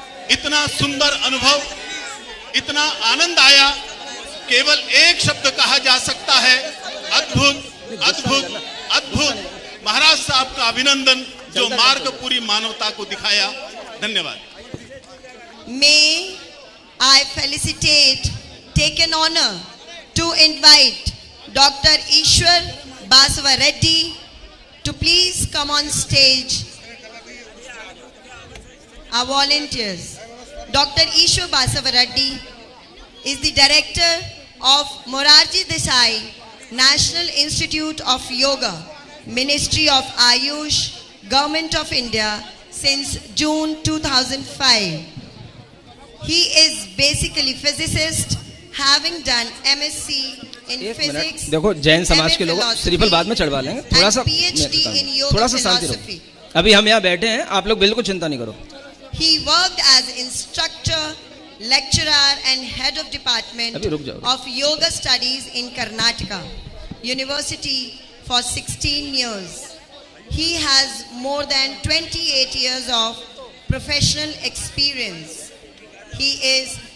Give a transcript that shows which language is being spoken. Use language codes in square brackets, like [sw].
[hi] इतना सुंदर अनुभव, इतना आनंद आया, केवल एक शब्द कहा जा सकता है, अद्भुत अद्भुत अद्भुत। महाराज साहब का अभिनंदन, जो मार्ग पूरी मानवता को दिखाया। धन्यवाद। [en] May I felicitate, take an honor to invite Dr. Ishwar Basava Reddy to please come on stage. Our volunteers. Dr. Ishwar Basava Reddy is the director of Morarji Desai National Institute of Yoga, Ministry of Ayush, Government of India since June 2005. He is basically physicist, having done MSc in physics. [hi] देखो जैन समाज के लोग श्रीफल बाद में चढ़वा लेंगे, थोड़ा सा शांति रहो। अभी हम यहाँ बैठे हैं, आप लोग बिल्कुल चिंता नहीं करो। [en] He worked as instructor, lecturer and head of department of yoga studies in Karnataka University for 16 years. He has more than 28 years of professional experience. He is